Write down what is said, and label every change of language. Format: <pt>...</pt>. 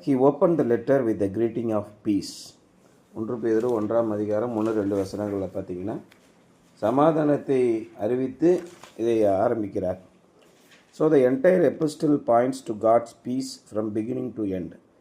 <en>He opened the letter with the greeting of peace.</en> <ta>1 பேதுரு 1ஆம் அதிகாரம் 1-2 வசனங்களில் பார்த்தீங்கன்னா சமாதானத்தை அறிவித்து இதை ஆரம்பிக்கிறார்.</ta> <en>So the entire epistle points to God's peace from beginning to end.</en>